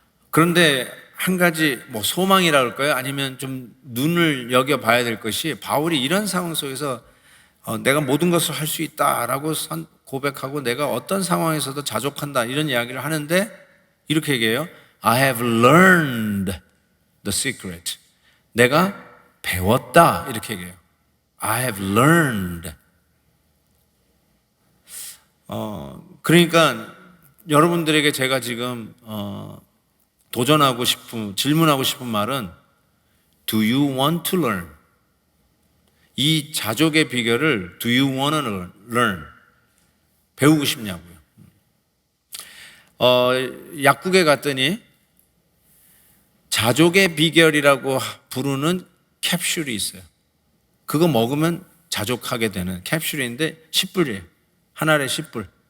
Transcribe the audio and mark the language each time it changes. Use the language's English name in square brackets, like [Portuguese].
[Korean] 그런데 한 가지 소망이라 할까요? 아니면 좀 눈을 여겨 봐야 될 것이, 바울이 이런 상황 속에서 내가 모든 것을 할 수 있다라고 고백하고 내가 어떤 상황에서도 자족한다 이런 이야기를 하는데 이렇게 얘기해요. [English] I have learned the secret. [Korean] 내가 배웠다 이렇게 얘기해요. [English] I have learned. [Korean] 그러니까 여러분들에게 제가 지금 도전하고 싶은, 질문하고 싶은 말은 [English] Do you want to learn? [Korean] 이 자족의 비결을 [English] Do you want to learn? [Korean] 배우고 싶냐고요. 약국에 갔더니 자족의 비결이라고 부르는 캡슐이 있어요. 그거 먹으면 자족하게 되는 캡슐인데 10불이에요. 한 알에 10불.